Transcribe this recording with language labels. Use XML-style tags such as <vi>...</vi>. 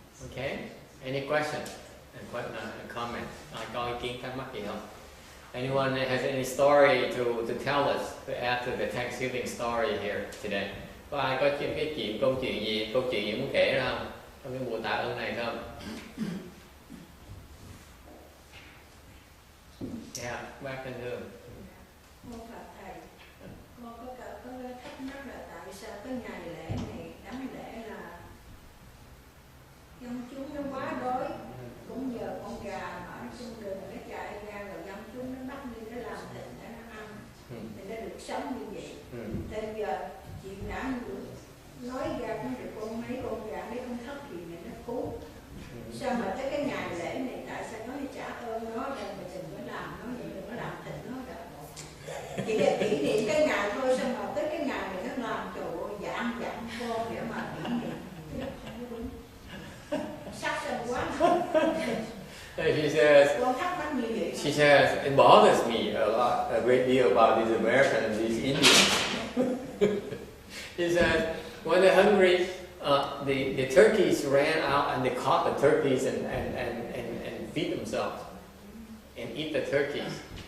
<en>Okay. Any question and comment?</en> <vi>Có ý kiến thắc mắc gì không?</vi> <en>Anyone has any story to tell us to add to the Thanksgiving story here today?</en> <vi>Có ai có câu chuyện gì muốn kể ra không? Trong cái mùa tạ ơn này không? Yeah, bác Thanh Hương. Mô Phật Thầy, con có thắc mắc là tại sao cái ngày lễ này đám lễ là dân chúng nó quá đói, cũng nhờ con gà mà ở trên đường nó chạy ra rồi dân chúng nó bắt đi nó làm thịt để nó ăn, thì nó được sống như vậy. Bây giờ chị đã nói ra cũng được mấy con gà mấy con thất thì này nó cứu. Sao mà tới cái ngày lễ này tại sao nó trả ơn nó rồi mà đừng có làm nó vậy, đừng có làm thịt nó rồi. Chỉ để kỷ niệm cái ngày thôi, sao mà tới cái ngày này nó làm trời ơi dặn con để mà kỷ niệm. Không có đúng. Sắc sân quá.</vi> <en>She says, it bothers me a great deal about these Americans and these Indians. He says, when they're hungry, the turkeys ran out and they caught the turkeys and feed themselves and eat the turkeys.</en>